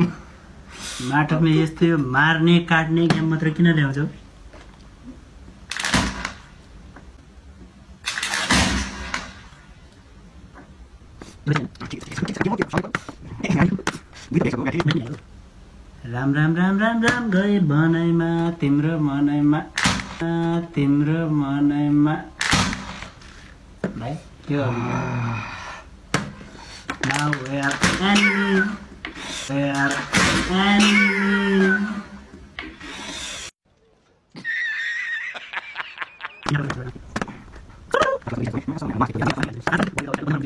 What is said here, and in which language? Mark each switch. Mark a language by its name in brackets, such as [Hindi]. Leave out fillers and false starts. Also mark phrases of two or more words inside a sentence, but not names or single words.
[Nepali] नाटकमा यस्तै हो, मार्ने काट्ने गेम मात्र किन ल्याउँछौ? राम राम राम राम राम गए बनाइमा तिम्रो मनैमा तिम्रो मनैमा। भाइ के गर्नु? [English] Now we are enemy. We are enemy.